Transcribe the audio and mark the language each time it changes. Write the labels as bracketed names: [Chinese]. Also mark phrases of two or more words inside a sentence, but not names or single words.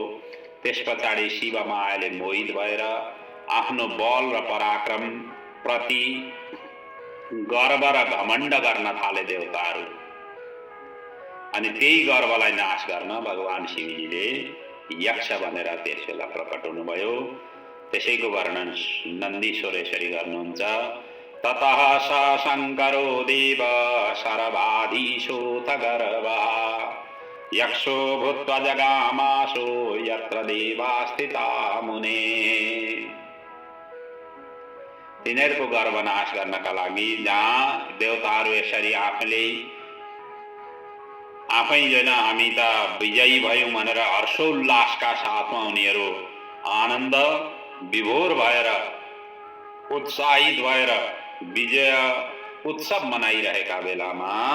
[Nepali] त्यस पछाडि शिव मायाले मोहित भएर आफ्नो बल र पराक्रम प्रति गर्व र घमण्ड गर्न थाले देवताहरू। अनि त्यही गर्वलाई नाश गर्न भगवान शिवजीले यक्ष भनेर त्यसबेला प्रकट हुनुभयो। त्यसैको वर्णन नन्दीश्वर यसरी गर्नुहुन्छ, [Sanskrit] ततः स शङ्करो देव शरभाधीशोऽथ गर्वः यक्षो भूत्वा जगामासो यत्र देवा स्थिता मुने। [Nepali] तिनीहरूको गर्व नाश गर्नका लागि जहाँ देवताहरू यसरी आफै जन हामी त विजयी भयौँ भनेर हर्षोल्लासका साथमा उनीहरू आनन्द विभोर भएर उत्साहित भएर विजय उत्सव मनाइरहेका बेलामा